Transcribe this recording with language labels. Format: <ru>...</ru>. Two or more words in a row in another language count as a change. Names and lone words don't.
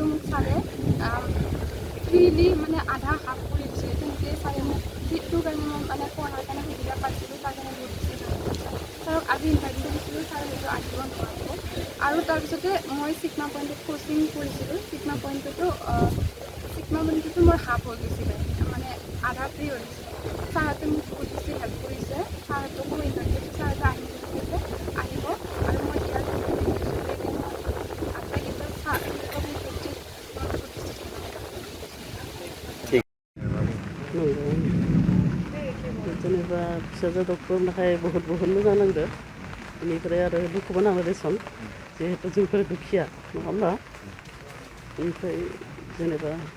<as>মোক ছাৰে ফ্ৰীলি মানে আধা হাফ কৰি দিছিলে তেনেকৈ ছাৰে মোক সেইটো কাৰণে মই মানে পঢ়াৰ কাৰণে সুবিধা পাইছিলোঁ তাৰ কাৰণে বহুত বেছি ছাৰক আজি ইণ্টাৰভিউ দিছিলোঁ ছাৰে সেইটো আহিব নোৱাৰিব আৰু তাৰপিছতে মই চিগমা পইণ্টত কোচিং কৰিছিলোঁ চিগমা পইণ্টতো মোৰ হাফ হৈ গৈছিলে মানে আধা ফ্ৰী হৈ গৈছিলে ছাৰহঁতে মোক বহুত বেছি হেল্প কৰিছে ছাৰহঁতকো ইণ্টাৰভিউ দিছোঁ ছাৰহঁতে আহিম বুলি কৈছে আহিব আৰু মই ইয়াৰ</as> <brx>जेनेबा फिसाजो डक्टरनि थाखाय बहुत मोजां नांदो बेनिफ्राय आरो दुखुबो नाङो देसन जिहेतु जोंफोर दुखिया नङा होमबा ओमफ्राय जेनेबा</brx>